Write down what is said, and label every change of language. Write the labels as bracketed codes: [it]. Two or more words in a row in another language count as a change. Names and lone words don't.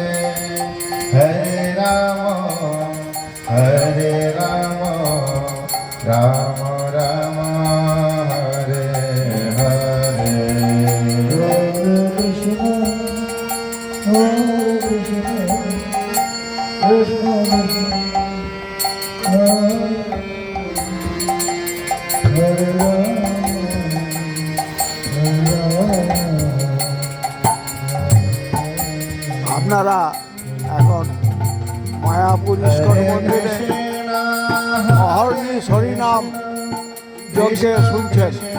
[bn] Hare Rama Hare Rama Rama Rama Hare Hare Hare Krishna Krishna Hare Hare আপনারা এখন মায়াপুর ইস্কন মন্দিরে অহর্নিশ হরিনাম যজ্ঞে শুনছেন।